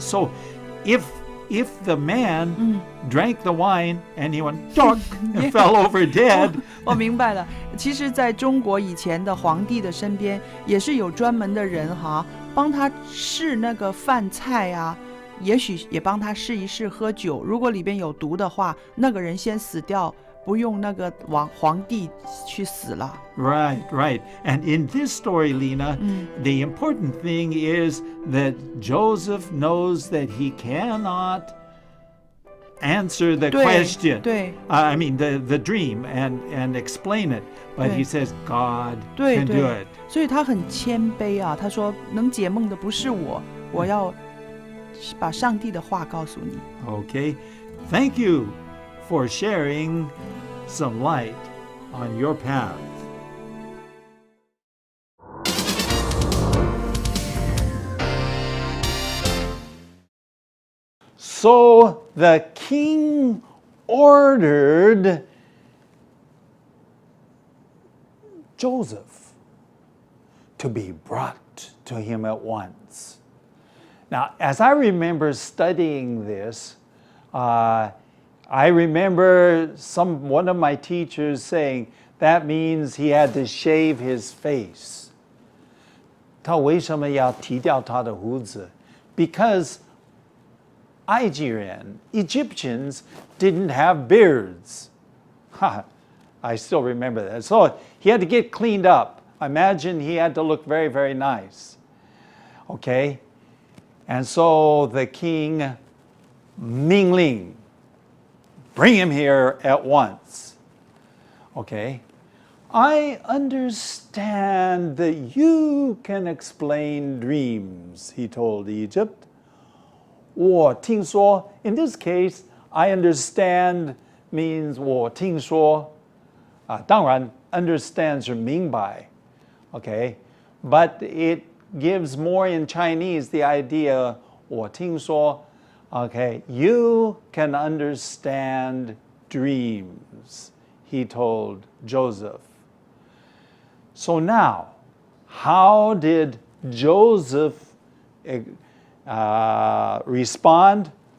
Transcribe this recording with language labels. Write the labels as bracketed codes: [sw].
[en] So if the man drank the wine and he went and fell over dead. [zh] 我明白了，其实在中国以前的皇帝的身边也是有专门的人哈，帮他试那个饭菜啊，也许也帮他试一试喝酒，如果里边有毒的话，那个人先死掉，不用那个皇帝去死了。 [en] Right. And in this story, Lena, the important thing is that Joseph knows that he cannot answer the question. [zh] 对 [en] I mean the dream and explain it, but he says God [zh] 对 [en] can do [zh] 对 [en] it. [zh] 所以他很谦卑啊，他说能解梦的不是我，我要把上帝的话告诉你。 [en] Okay. Thank you for sharing some light on your path. So the king ordered Joseph to be brought to him at once. Now, as I remember studying this, I remember one of my teachers saying that means he had to shave his face. [zh] 他为什么要剃掉他的胡子？ [en] Because [zh] 埃及人 [en] Egyptians didn't have beards. I still remember that. So he had to get cleaned up. Imagine he had to look very, very nice. Okay? And so the king, Mingling, bring him here at once. Okay? I understand that you can explain dreams, he told Egypt. [zh] 我听说, [en] in this case, I understand means 我听说. [zh] 当然 understand 是明白, okay? [en] But it gives more in Chinese the idea [zh] 我听说, [en] okay? You can understand dreams, he told Joseph. So now, how did Joseph respond?